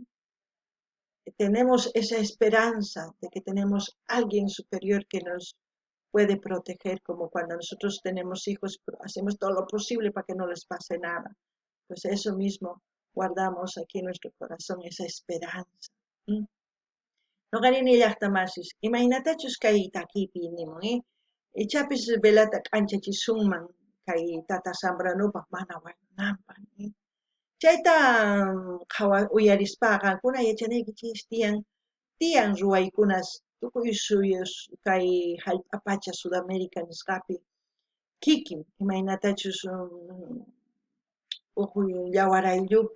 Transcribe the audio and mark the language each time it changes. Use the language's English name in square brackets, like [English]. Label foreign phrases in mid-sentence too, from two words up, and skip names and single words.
[Spanish] Tenemos esa esperanza de que tenemos alguien superior que nos puede proteger, como cuando nosotros tenemos hijos, hacemos todo lo posible para que no les pase nada. Pues eso mismo guardamos aquí en nuestro corazón, esa esperanza. ¿Mm? [Quechua] Noqarini llaqtamasis, imaynatachus kay takipi nimun, ichapis velata k'anchachismunman kay tata Zambranupaq mana wañunanpaq. Chayta uyarispa qankuna yachanaykichis tiyan ruwaykunas tukuy suyos kay hallp'apacha Sudamérica nisqapi kikin imaynatachus uq yawaraylluppi